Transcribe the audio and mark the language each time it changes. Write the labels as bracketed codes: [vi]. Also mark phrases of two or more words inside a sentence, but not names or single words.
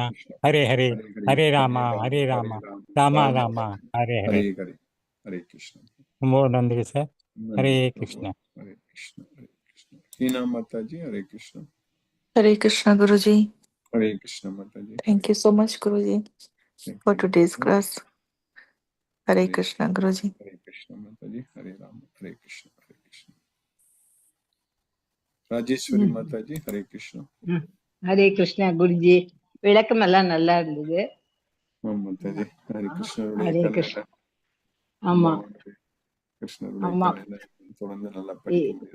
[hi] कृष्णा कृष्णा हरे हरे हरे हरे हरे हरे रामा राम हरे हरे रामा राम रामा राम रामा राम हरे हरे। हरे हरे हरे कृष्ण। मोर नंदी सर। हरे धन्यवाद प्रभु। कृष्ण। हरे कृष्ण हरे कृष्ण। हीना माता जी हरे कृष्ण। [en] Hare Krishna Guruji. [hi] हरे कृष्ण माता जी। [en] Thank you so much Guruji Thank for you. today's class. Hare [hi] हरे [en] Krishna Guruji. [hi] हरे कृष्ण माता जी। हरे राम हरे कृष्ण हरे कृष्ण। [ta] ராஜேஸ்வரி மாதா ஜி ஹரே கிருஷ்ணா. ஹரே கிருஷ்ணா குருஜி, விளக்கம் எல்லாம் நல்லா இருந்தது. மாதாஜி ஹரே கிருஷ்ணருடைய ஹரே கண்ணல்ல கிருஷ்ணா. ஆமா கிருஷ்ணருடைய ஆமா கண்ணல்ல தொடர்ந்து நல்லா படிக்க முடியும்.